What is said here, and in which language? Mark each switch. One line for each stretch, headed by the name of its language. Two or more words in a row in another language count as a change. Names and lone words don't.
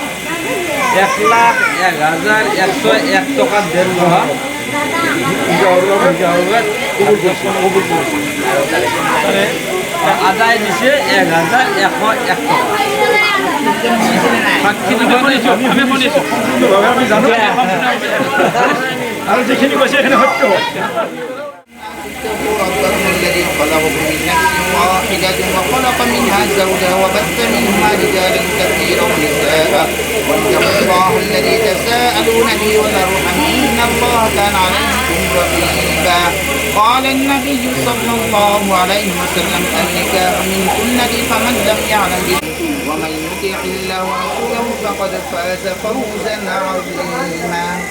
Assamese: 1,01,101 টকাত ডেৰ মাহ আদায় দিছে 1,101 টকা আৰু যিখিনি কৈছে সেইখিনি সত্য
Arabic: الذي خلقكم من نفس واحدة وخلق منها زوجها وبث منهما رجالا كثيرا ونساء واتقوا الله الذي تساءلون به والأرحام إن الله كان عليكم رقيبا قال النبي صلى الله عليه وسلم النكاح من سنتي فمن لم يعلم به ومن يطع الله ورسوله فقد فاز فوزا عظيما